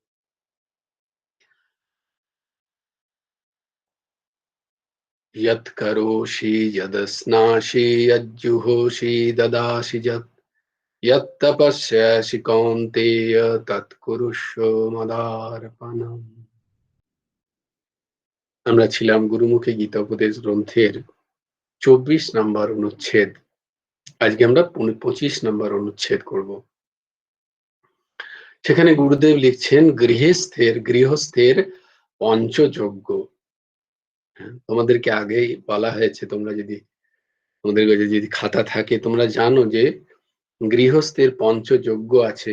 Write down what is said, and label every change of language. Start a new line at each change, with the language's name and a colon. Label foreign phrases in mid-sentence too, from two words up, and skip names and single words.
Sanskrit: यत् करोषि यदस्नासि यज्जुहोषि ददासि यत् यत् तपस्यसि कौन्तेय तत् कुरुष्व मदार्पणम्।
Bangla: আমরা ছিলাম গুরুমুখী গীতা উপদেশ গ্রন্থের 24 নম্বর অনুচ্ছেদ। আজকে আমরা 25 নম্বর অনুচ্ছেদ করব। সেখানে গুরুদেব লিখছেন গৃহস্থের পঞ্চযজ্ঞ। তোমাদেরকে আগেই বলা হয়েছে, তোমরা যদি তোমাদের কাছে যদি খাতা থাকে তোমরা জানো যে গৃহস্থের পঞ্চযজ্ঞ আছে।